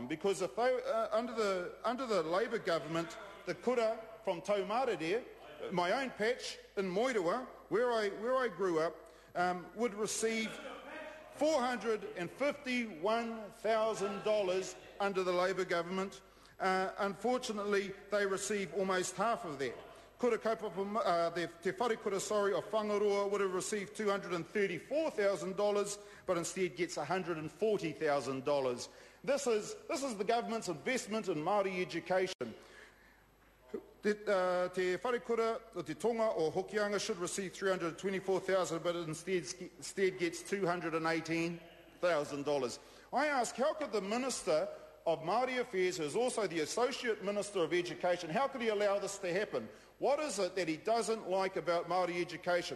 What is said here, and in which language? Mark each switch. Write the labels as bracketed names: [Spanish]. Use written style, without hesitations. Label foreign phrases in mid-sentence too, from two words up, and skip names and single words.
[English] Because if they, under the Labour government, the kura from Taumarere, my own patch in Moirua, where I grew up, would receive $451,000 under the Labour government. Unfortunately, they receive almost half of that. [Māori] Te wharekura, [English] of Whangaroa would have received $234,000, but instead gets $140,000. This is the government's investment in Māori education. Te wharekura o te tonga o Hokianga should receive $324,000, but instead gets $218,000. I ask, how could the Minister of Māori Affairs, who is also the Associate Minister of Education, how could he allow this to happen? What is it that he doesn't like about Māori education?